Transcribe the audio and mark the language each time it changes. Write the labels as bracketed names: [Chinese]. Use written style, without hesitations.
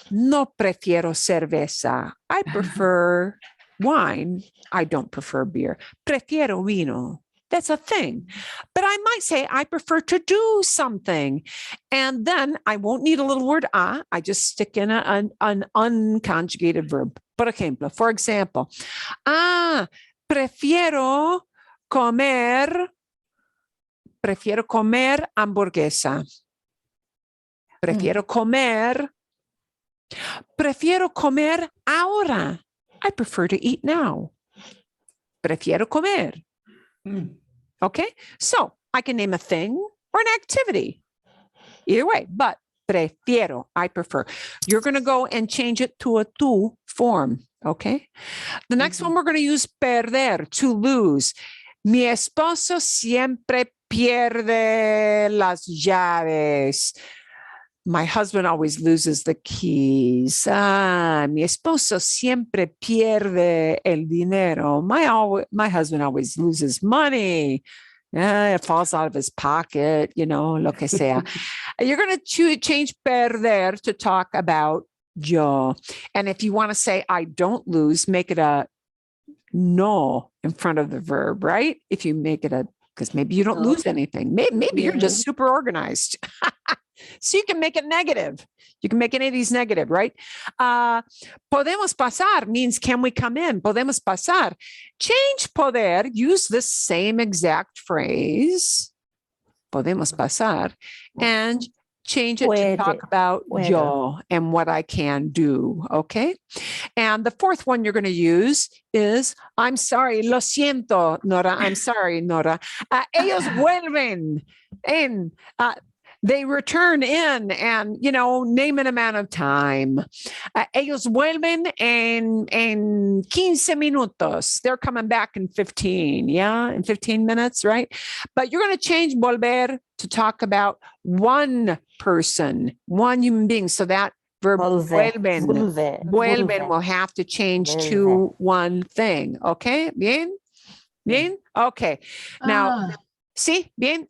[Spanish] No prefiero cerveza. [English] I prefer wine. I don't prefer beer. [Spanish] Prefiero vino. [English] That's a thing. But I might say, I prefer to do something. And then I won't need a little word a. I just stick in an unconjugated verb. [Spanish] Por ejemplo, [English] for example, [Spanish] prefiero comer hamburguesa. Prefiero comer ahora. [English] I prefer to eat now. [Spanish] Prefiero comer. [English] Okay, so I can name a thing or an activity. Either way, but prefiero, I prefer. You're going to go and change it to a tú form. Okay, the next one we're going to use perder, to lose. [Spanish] Mi esposo siempre pierde las llaves. [English] My husband always loses the keys. [Spanish] Mi esposo siempre pierde el dinero. [English] My husband always loses money. It falls out of his pocket, [Spanish] lo que sea. [English] You're going to change perder to talk about yo. And if you want to say I don't lose, make it a no in front of the verb, right? If you make it because maybe you don't lose anything. Maybe you're just super organized. So you can make it negative. You can make any of these negative, right? [Spanish] Podemos pasar [English] means can we come in? [Spanish] Podemos pasar. [English] Change poder, use this same exact phrase, [Spanish] podemos pasar, [English] and change it to talk about yo and what I can do, okay? And the fourth one you're going to use is, I'm sorry, [Spanish] lo siento, [English] Nora. I'm sorry, Nora. [Spanish] Ellos vuelven en... [English] they return in and, name an amount of time. [Spanish] Ellos vuelven en 15 minutos. [English] They're coming back in 15, in 15 minutes, right? But you're going to change volver to talk about one person, one human being. So that verb vuelven will have to change to one thing. Okay, bien? Bien? Okay. Now... See, bien?